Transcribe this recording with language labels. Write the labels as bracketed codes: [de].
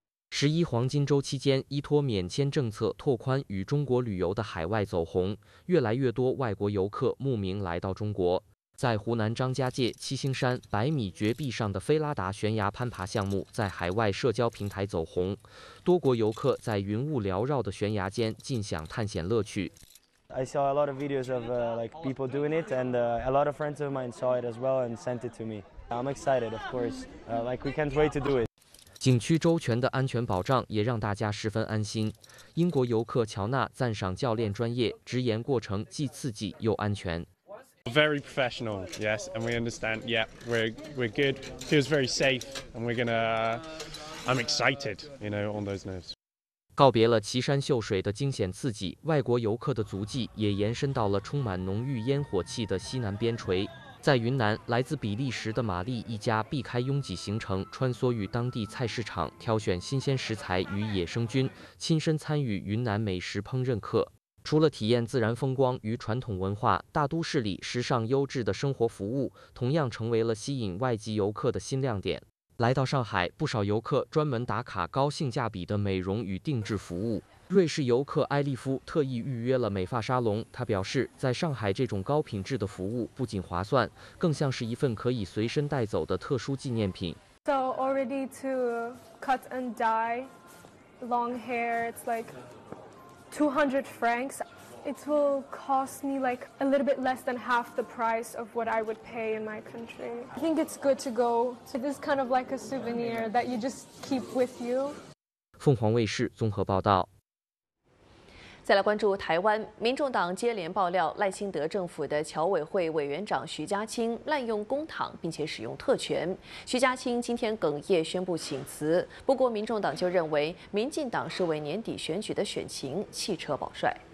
[zh] 十一黄金周期间，依托免签政策拓宽与中国旅游的海外走红，越来越多外国游客慕名来到中国。在湖南张家界七星山百米绝壁上的菲拉达悬崖攀爬项目在海外社交平台走红，多国游客在云雾缭绕的悬崖间尽享探险乐趣。 [en] I saw a lot of videos of like people doing it, and a lot of friends of mine saw it as well and sent it to me. I'm excited, of course. Like we can't wait to do it. [zh] 景区周全的安全保障也让大家十分安心。英国游客乔纳赞赏教练专业，直言过程既刺激又安全。 [en] Very professional, yes, and we understand. Yeah, we're good. Feels very safe, and we're gonna. I'm excited, you know, on those nerves. [zh] 告别了奇山秀水的惊险刺激，外国游客的足迹也延伸到了充满浓郁烟火气的西南边陲。在云南，来自比利时的玛丽一家避开拥挤行程，穿梭于当地菜市场，挑选新鲜食材与野生菌，亲身参与云南美食烹饪课。除了体验自然风光与传统文化，大都市里时尚优质的生活服务同样成为了吸引外籍游客的新亮点。来到上海，不少游客专门打卡高性价比的美容与定制服务。瑞士游客埃利夫特意预约了美发沙龙，他表示在上海这种高品质的服务不仅划算，更像是一份可以随身带走的特殊纪念品。 [en] So already to cut and dye long hair, it's like 200 francs. It will cost me like a little bit less than half the price of what I would pay in my country. I think it's good to go. So this is kind of like a souvenir that you just keep with you. [zh] 凤凰卫视综合报道。再来关注台湾，民众党接连爆料赖清德政府的侨委会委员长徐嘉青滥用公帑并且使用特权。徐嘉青今天哽咽宣布请辞，不过民众党就认为民进党是为年底选举的选情弃车保帅。